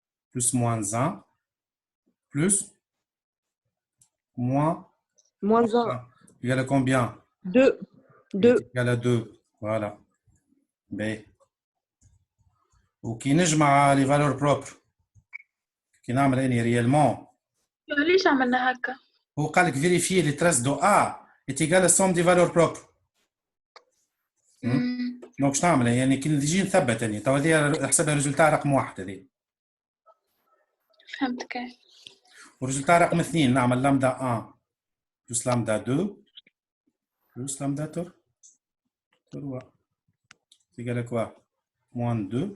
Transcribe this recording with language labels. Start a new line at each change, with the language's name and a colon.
French: Plus moins 1 plus moins moins 1 égale à combien? 2 2 égale à 2. Voilà. B.
Arabic: وكي نجمع
French: les valeurs propres
Arabic: كي نعمل اني réellement ليش عملنا هكا؟ هو قال لك
French: vérifier les traces de A est égal à somme des valeurs propres.
Arabic: دونك شنو نعمل يعني كي نجي نثبت يعني تو هذه نحسبها ريزولتا رقم 1 هذه. فهمت كيف. وريزولتا رقم 2 نعمل لامدا 1 بلس لامدا 2 بلس لامدا 3 تيجي كوا موان 2